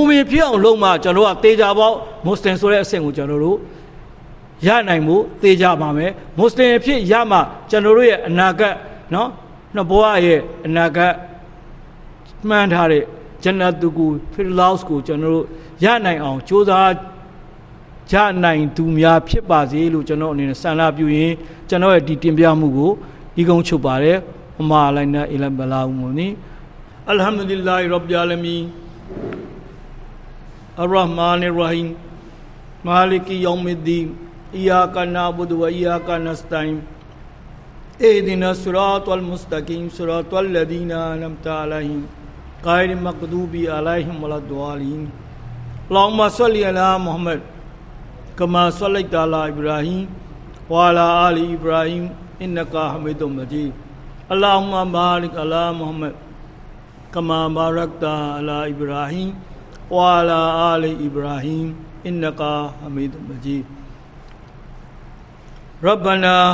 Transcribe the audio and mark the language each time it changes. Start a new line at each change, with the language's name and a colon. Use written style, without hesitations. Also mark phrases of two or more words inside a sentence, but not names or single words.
Burmese: မင်ဖြစ်အောင်လုပ်မှကျွန်တော်ကတေချာပေါက်မွတ်စလင်ဆိုတဲ့အဆင့်ကိုကျွန်တော်တို့ရနိုင်မှုသေချာပါမယ်မွတ်စလင်ဖြစ်ရမှကျွန်တော်တို့ရဲ့အနာဂတ်နော်နှစ်ဘဝရဲ့အနာဂတ်မှန်ထားတဲ့
Arabic: جنة الفردوس
Burmese: ကိုကျွန်တော်တို့ရနိုင်အောင်ကြိုးစားကြနိုင်သူများဖြစ်ပါစေလို့ကျွန်တော်အနေနဲ့ဆန္ဒပြုရင်းကျွန်တော်ရဲ့ဒီတင်ပြမှုကိုဤကုန်းချုပ်ပါတယ်
Arabic: وما علينا إلا البلاغ المبين الحمد لله رب العالمين الرحمن الرحيم مالك يوم الدين إياك نعبد وإياك نستعين اهدنا الصراط المستقيم صراط الذين أنعمت عليهم غير المغضوب عليهم ولا الضالين اللهم صل على محمد كما صليت على إبراهيم وعلى آل إبراهيم إنك حميد مجيد اللهم بارك على محمد كما باركت على إبراهيم وعلى آل إبراهيم إنك حميد مجيد ربنا